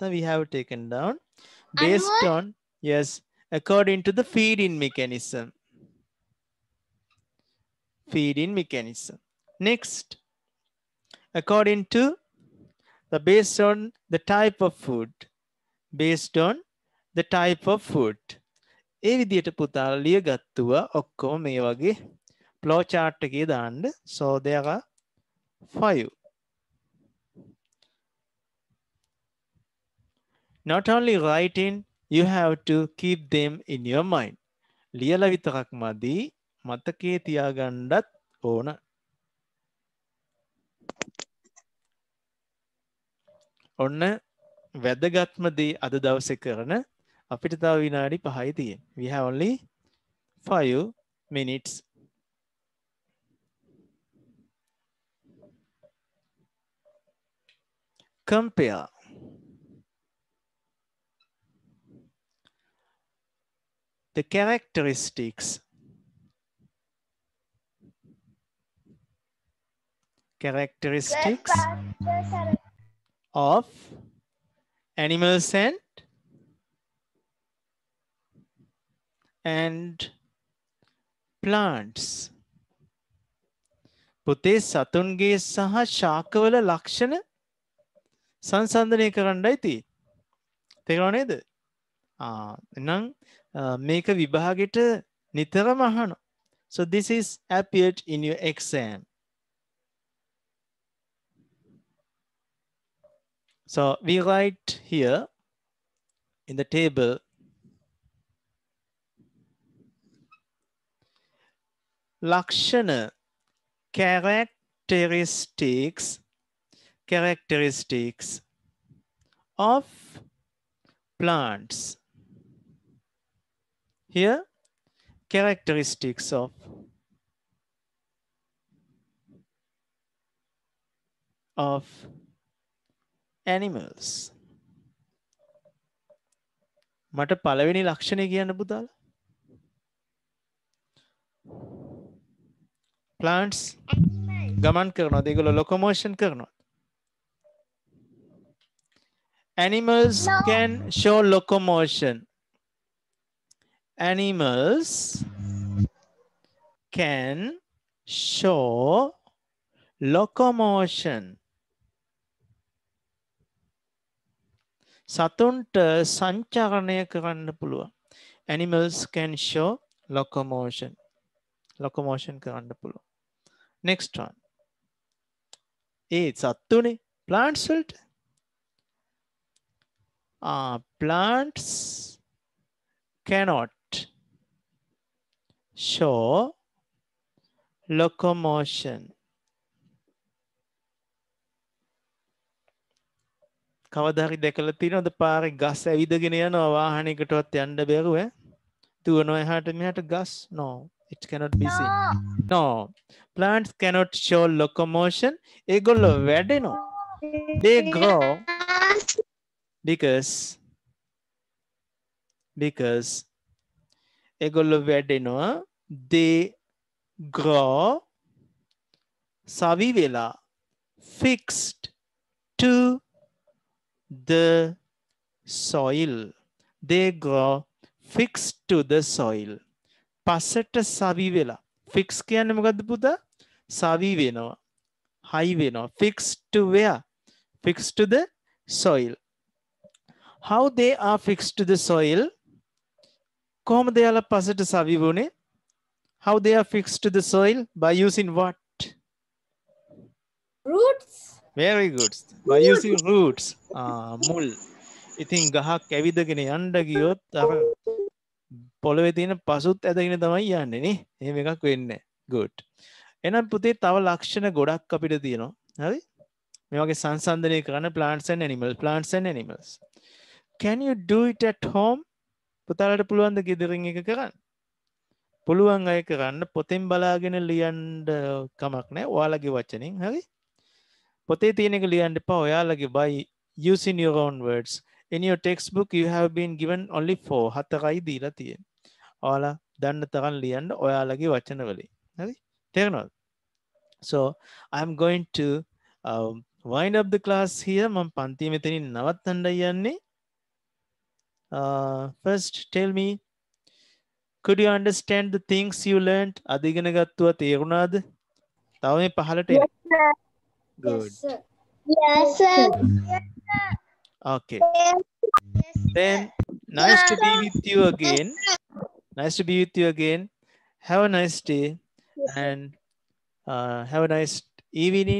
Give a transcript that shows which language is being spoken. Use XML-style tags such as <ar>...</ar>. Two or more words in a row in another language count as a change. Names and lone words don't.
<en>We have taken down based on, yes, according to the feeding mechanism. Feeding mechanism. Next, according to the based on the type of food. Based on the type of food.</en> <si>ඒ විදිහට පුතාලා ලියගත්තුවා ඔක්කොම මේ වගේ</si> <en>flow chart</en> <si>එකේ දාන්න.</si> <en>So there are 5. Not only writing, you have to keep them in your mind.</en> <si>ලියලා විතරක් මදි, මතකේ තියාගන්නත් ඕන. ඔන්න වැදගත්ම දේ අද දවසේ කරන අපිට තව විනාඩි 5යි තියෙන්නේ.</si> <en>We have only 5 minutes. Compare. The characteristics of animals and plants.</en> <si>පුතේ සතුන්ගේ සහ ශාකවල ලක්ෂණ සංසන්දනය කරන්නයි තියෙන්නේ. තේරුණා නේද? එහෙනම් මේක විභාගෙට නිතරම අහනවා.</si> <en>So this is appeared in your exam. So we write here in the table Lakshana, characteristics of plants. Here, characteristics of animals.</en> <si>මට පළවෙනි ලක්ෂණය කියන්න පුතාලා. Plants ගමන් කරනවා. ඒගොල්ලෝ locomotion කරනවා.</si> <en>Animals can show locomotion. Animals can show locomotion.</en> <si>සතුන්ට සංචාරණය කරන්න පුළුවන්.</si> <en>Animals can show locomotion.</en> <si>Locomotion කරන්න පුළුවන්.</si> <en>Next one.</en> <si>සත්තුනේ plants වලට.</si> <en>Plants cannot show locomotion.</en> <si>කවදා හරි දැකලා තියෙනවද පාරේ ගස් ඇවිදගෙන යනවා වාහනයකටවත් යන්න බැරුව? දුවනවා එහාට මෙහාට ගස්?</si> <en>No. It cannot be seen. No. Plants cannot show locomotion.</en> <si>ඒගොල්ලෝ වැඩෙනවා.</si> <en>They grow because</en> <si>ඒගොල්ලෝ වැඩෙනවා.</si> <en>They grow</en> <si>සවි වෙලා</si> <en>fixed to the soil. They grow fixed to the soil.</en> <si>පස්සට සවි වෙලා. Fix කියන්නේ මොකද්ද පුතා? සවි වෙනවා. High වෙනවා.</si> <en>Fixed to where? Fixed to the soil. How they are fixed to the soil?</en> <si>කොහොමද යාලා පස්සට සවි වුනේ?</si> <en>How they are fixed to the soil? By using what? Roots. Very good. By using roots.</en> <si>මුල්. ඉතින් ගහක් ඇවිදගෙන යන්න ගියොත් අර පොළවේ තියෙන පසුත් ඇදගෙන තමයි යන්නේ නේ. එහෙම එකක් වෙන්නේ නැහැ. Good. එහෙනම් පුතේ තව ලක්ෂණ ගොඩක් අපිට තියෙනවා. හරි? මේ වගේ සංසන්දනය කරන්න</si> <en>plants and animals. Can you do it at home?</en> <si>පුතාලට පුළුවන් ද ගෙදරින් එක කරන්න? පුළුවන් අය කරන්න. පොතෙන් බලාගෙන ලියන්න කමක් නැහැ. ඔයාලගේ වචනෙන්. හරි? පොතේ තියෙන එක ලියන්න එපා. ඔයාලගේ</si> <en>by using your own words. In your textbook you have been given only 4.</en> <si>4යි දීලා තියෙන්නේ. ඔයාලා දන්න තරම් ලියන්න ඔයාලගේ වචන වලින්. හරි? තේරුණාද?</si> <en>So I am going to wind up the class here.</en> <si>මම පන්තිය මෙතනින් නවත්තන්නයි යන්නේ.</si> <en>First tell me, could you understand the things you learned?</en> <si>අද ඉගෙන ගත්තා තේරුණාද? තව මේ පහලට එන්න.</si> <en>Good. Yes, sir. Okay. Then nice to be with you again. Have a nice day and have a nice evening.</en>